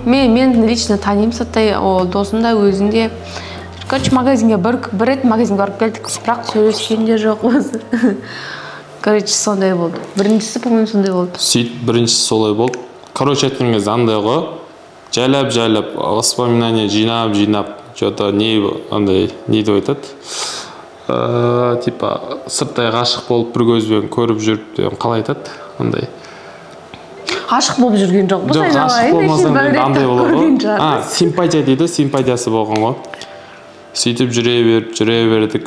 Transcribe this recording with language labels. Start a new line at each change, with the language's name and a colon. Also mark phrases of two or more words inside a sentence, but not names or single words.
Kazakh: Мен лично танимын сырттай, ол досым да өзінде. Короче, магазинге бір рет магазинге барып келдік, бірақ сөйлескен де жоқ өзі. Короче, сондай болды. Біріншісі, по-моему, сондай болды. Сөйтіп, біріншісі солай болды. Короче, айтқан кезде андай ғой, жайлап, воспоминания жинап, что-то не деп айтады. Типа, сырттай ғашық болып бір көзбен көріп жүріп, қалай айтады? Андай. Ғашық болып жүрген жоқ. Жоқ, ғашық болмасаң енді андай болады ғой. Симпатия дейді, симпатиясы болған ғой. Сөйтіп жүре бердік.